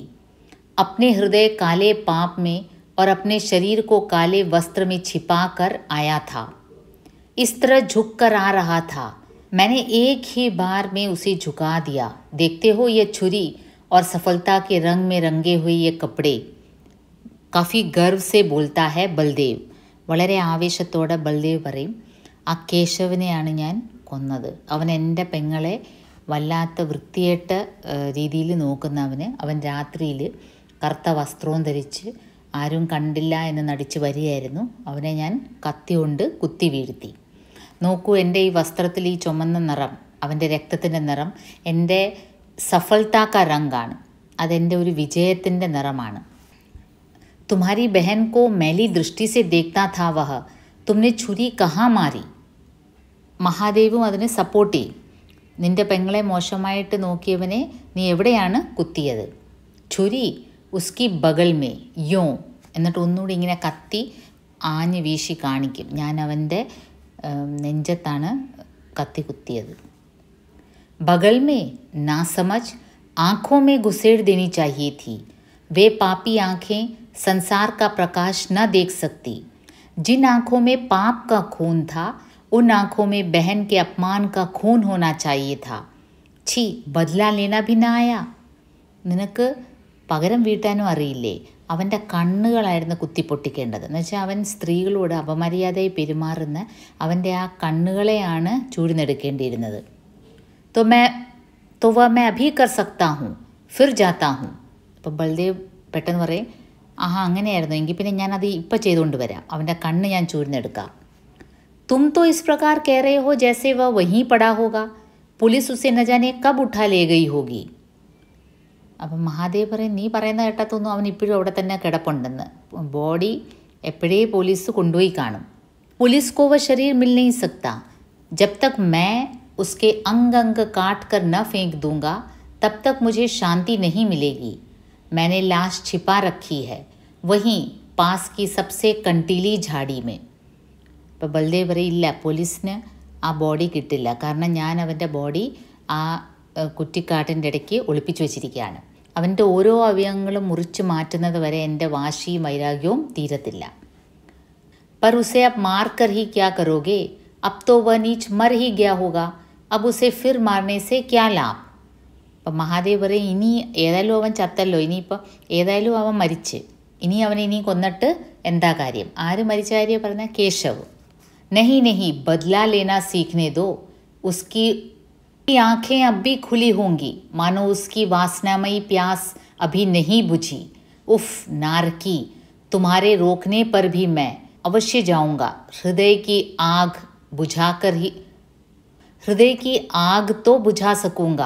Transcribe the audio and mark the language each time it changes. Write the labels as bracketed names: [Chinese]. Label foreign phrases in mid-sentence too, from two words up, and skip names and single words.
[Hindi] अपने हृदय काले पाप में और अपने शरीर को काले वस्त्र में छिपा कर आया था. इस तरह झुक कर आ रहा था. मैंने एक ही बार में उसे झुका दिया. देखते हो ये छुरी और सफलता के रंग में रंगे हुए ये कपड़े. काफ़ी गर्व से बोलता है बलदेव. [Malayalam] വളരെ ആവേശത്തോടെ ബൽദേവ് പറയും, ആ കേശവനെയാണ് ഞാൻ കൊന്നത്. അവൻ എൻ്റെ പെങ്ങളെ വല്ലാത്ത വൃത്തിയേട്ട രീതിയിൽ നോക്കുന്നവന്. അവൻ രാത്രിയിൽ കറുത്ത വസ്ത്രവും ധരിച്ച് ആരും കണ്ടില്ല എന്ന് നടിച്ച് വരികയായിരുന്നു. അവനെ ഞാൻ കത്തി കൊണ്ട് കുത്തി വീഴ്ത്തി. നോക്കൂ, എൻ്റെ ഈ വസ്ത്രത്തിൽ ഈ ചുമന്ന നിറം, അവൻ്റെ രക്തത്തിൻ്റെ നിറം എൻ്റെ [Hindi] सफलता का [Malayalam] രംഗാണ്. അതെൻ്റെ ഒരു വിജയത്തിൻ്റെ നിറമാണ്. [Hindi] तुम्हारी बहन को मैली दृष्टि से देखता था वह. तुमने छुरी कहाँ मारी? [Malayalam] മഹാദേവും അതിന് സപ്പോർട്ട് ചെയ്യും. നിൻ്റെ പെങ്ങളെ മോശമായിട്ട് നോക്കിയവനെ നീ എവിടെയാണ് കുത്തിയത്? [Hindi] छुरी उसकी बगल में यो. [Malayalam] എന്നിട്ട് ഒന്നുകൂടി ഇങ്ങനെ കത്തി ആഞ്ഞ് വീശി കാണിക്കും, ഞാൻ അവൻ്റെ നെഞ്ചത്താണ് കത്തി കുത്തിയത്. [Hindi] बगल में ना समझ आँखों में घुसेड़ देनी चाहिए थी. वे पापी आँखें संसार का प्रकाश न देख सकती. जिन आँखों में पाप का खून था उन आँखों में बहन के अपमान का खून होना चाहिए था. छी, बदला लेना भी ना आया. [Malayalam] നിനക്ക് പകരം വീട്ടാനും അറിയില്ലേ? അവൻ്റെ കണ്ണുകളായിരുന്നു കുത്തിപ്പൊട്ടിക്കേണ്ടത്. എന്നുവെച്ചാൽ അവൻ സ്ത്രീകളോട് അപമര്യാദയായി പെരുമാറുന്ന അവൻ്റെ ആ കണ്ണുകളെയാണ് ചൂഴ്ന്നെടുക്കേണ്ടിയിരുന്നത്. [Hindi] तो वह मैं अभी कर सकता हूँ फिर जाता हूँ. [Malayalam] അപ്പോൾ ബൽദേവ് പെട്ടെന്ന് പറയും, ആഹാ അങ്ങനെയായിരുന്നു, എങ്കിൽ പിന്നെ ഞാനത് ഇപ്പം ചെയ്തുകൊണ്ട് വരാം, അവൻ്റെ കണ്ണ് ഞാൻ ചൂഴ്ന്നെടുക്കാം. [Hindi] तुम तो इस प्रकार कह रहे हो जैसे वह वहीं पड़ा होगा. पुलिस उसे न जाने कब उठा ले गई होगी. [Malayalam] അപ്പം മഹാദേവ് പറയും, നീ പറയുന്ന കേട്ടത്തൊന്നും അവൻ ഇപ്പോഴും അവിടെ തന്നെ കിടപ്പുണ്ടെന്ന്. ബോഡി എപ്പോഴേ പോലീസ് കൊണ്ടുപോയി കാണും. [Hindi] पुलिस को वह शरीर मिल नहीं सकता. जब तक मैं उसके अंग अंग काट कर न फेंक दूंगा तब तक मुझे शांति नहीं मिलेगी. मैंने लाश छिपा रखी है, वहीं पास की सबसे कंटीली झाड़ी में. [Malayalam] അപ്പോൾ ബൽദേവ് പറയും ഇല്ല, പോലീസിന് ആ ബോഡി കിട്ടില്ല, കാരണം ഞാൻ അവൻ്റെ ബോഡി ആ കുറ്റിക്കാട്ടിൻ്റെ ഇടയ്ക്ക് ഒളിപ്പിച്ചു വെച്ചിരിക്കുകയാണ്. അവൻ്റെ ഓരോ അവയവങ്ങളും മുറിച്ച് മാറ്റുന്നത് വരെ എൻ്റെ വാശിയും വൈരാഗ്യവും തീരത്തില്ല. [Hindi] पर उसे अब मार कर ही क्या करोगे? अब तो वह नीच मर ही गया होगा, अब उसे फिर मारने से क्या लाभ? [Malayalam] അപ്പം മഹാദേവ് പറയും ഇനി ഏതായാലും അവൻ ചത്തല്ലോ, ഇനിയിപ്പോൾ ഏതായാലും അവൻ മരിച്ച്, ഇനി അവനെ ഇനി കൊന്നിട്ട് എന്താ കാര്യം? ആര് മരിച്ച കാര്യം പറഞ്ഞ കേശവ്. [Hindi] नहीं नहीं, बदला लेना सीखने दो, उसकी आंखें अब भी खुली होंगी, मानो उसकी वासनामयी प्यास अभी नहीं बुझी. उफ नारकी, तुम्हारे रोकने पर भी मैं अवश्य जाऊंगा, हृदय की आग तो बुझा सकूंगा.